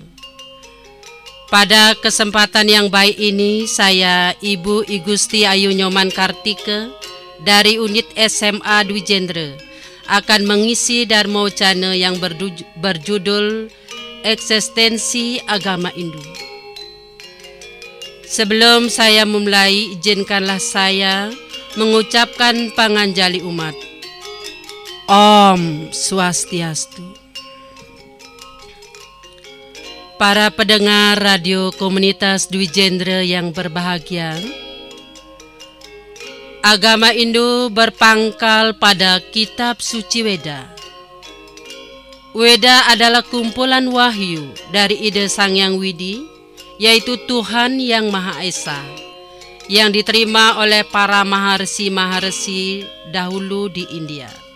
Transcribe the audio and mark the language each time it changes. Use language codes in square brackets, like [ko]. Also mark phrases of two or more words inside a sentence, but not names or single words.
[id] Pada kesempatan yang baik ini, saya Ibu I Gusti Ayu Nyoman Kartika dari unit SMA Dwi Jendra akan mengisi Dharma Wacana yang berjudul Eksistensi Agama Hindu. Sebelum saya memulai, izinkanlah saya mengucapkan panganjali umat. Om Swastiastu. Para pendengar radio komunitas Dwi Jendra yang berbahagia, agama Hindu berpangkal pada kitab suci Weda. Weda adalah kumpulan wahyu dari ide Sang Hyang Widi, yaitu Tuhan Yang Maha Esa, yang diterima oleh para maharsi dahulu di India.